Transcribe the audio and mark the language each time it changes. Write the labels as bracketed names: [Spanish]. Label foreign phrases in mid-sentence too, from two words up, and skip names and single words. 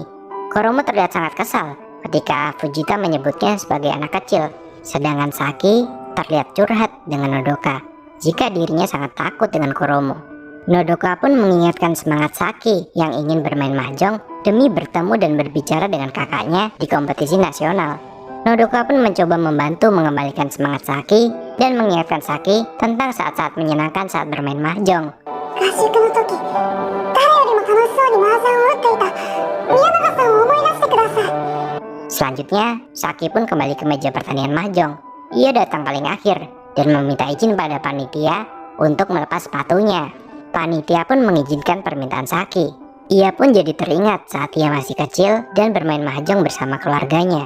[Indonesian] Koromo terlihat sangat kesal ketika Fujita menyebutnya sebagai anak kecil, sedangkan Saki terlihat curhat dengan Nodoka jika dirinya sangat takut dengan Koromo. Nodoka pun mengingatkan semangat Saki yang ingin bermain mahjong demi bertemu dan berbicara dengan kakaknya di kompetisi nasional. Nodoka pun mencoba membantu mengembalikan semangat Saki dan mengingatkan Saki tentang saat-saat menyenangkan saat bermain mahjong. [Japanese] 合宿の時、誰よりも楽しそうに麻雀を打っていた宮永さんを思い出してください. [Indonesian] Selanjutnya, Saki pun kembali ke meja pertandingan mahjong. Ia datang paling akhir dan meminta izin pada panitia untuk melepas sepatunya. Panitia pun mengizinkan permintaan Saki. Ia pun jadi teringat saat ia masih kecil dan bermain mahjong bersama keluarganya.